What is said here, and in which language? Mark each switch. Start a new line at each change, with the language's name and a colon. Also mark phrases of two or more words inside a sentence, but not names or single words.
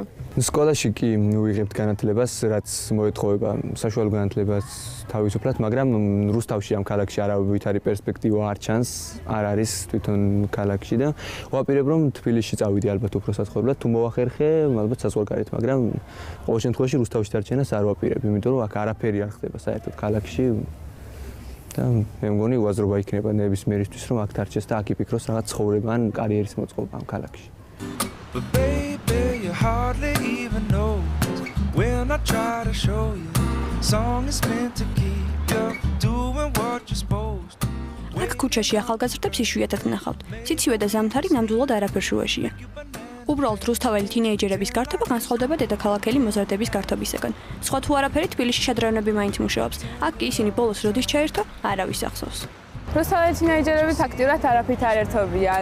Georgian: სკოლაში კი ვიღებთ განათლებას, რაც მოეთხოვება საშუალო განათლებას თავისუფლად, მაგრამ რუსთავში ამ ქალაქში არავითარი პერსპექტივა არ ჩანს, არ არის თვითონ ქალაქში და ვაპირებ რომ თბილისში წავიდე ალბათ უფრო საცხოვრებლად, თუ მოახერხე, ალბათ საზღვარგარეთ, მაგრამ ყოველ შემთხვევაში რუსთავში დარჩენას არ ვაპირებ, იმიტომ რომ აქ არაფერი არ ხდება საერთოდ ქალაქში და მე მგონი უაზრობა იქნება ნებისმიერისთვის რომ აქ დარჩეს და აქ იფიქროს რაღაც ცხოვრება ან კარიერის მოწყობა ამ ქალაქში.
English: But baby, you hardly even know when I try to show you. Song is meant to keep you doing what you're supposed to.
Georgian: აქ ქუჩაში ახალგაზრდებს იშვიათად ნახავთ. ციცივე და ზამთარი ნამდვილად არაფერ შუაშია. უბრალოდ რუსთაველი თინეიჯერების გართობა განსხვავდება დედაქალაქელი მოზარდების გართობისაგან. სხვა თუ არაფერი თბილისში შადრევნები მაინც მუშაობს. აქ კი ისინი ბოლოს როდის ჩაერთო, არავის ახსოვს. რუსთაველი თინეიჯერები ფაქტიურად არაფრით არ ერთობიან.